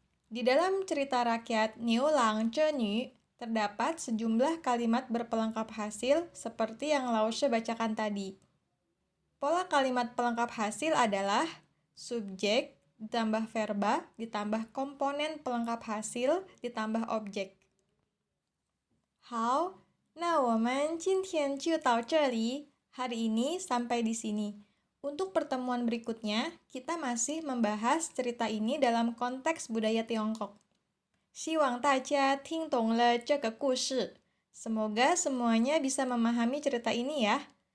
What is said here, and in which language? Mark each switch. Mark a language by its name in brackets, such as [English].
[Indonesian] Di dalam cerita rakyat Niulang Zhenyu, terdapat sejumlah kalimat berpelengkap hasil seperti yang Laushe bacakan tadi. Pola kalimat pelengkap hasil adalah subjek ditambah verba ditambah komponen pelengkap hasil ditambah objek. [Chinese] 好，那我们今天就到这里. [Indonesian] Hari ini sampai di sini. Untuk pertemuan berikutnya, kita masih membahas cerita ini dalam konteks budaya Tiongkok. [Chinese] 希望大家听懂了这个故事. [Indonesian] Semoga semuanya bisa memahami cerita ini ya.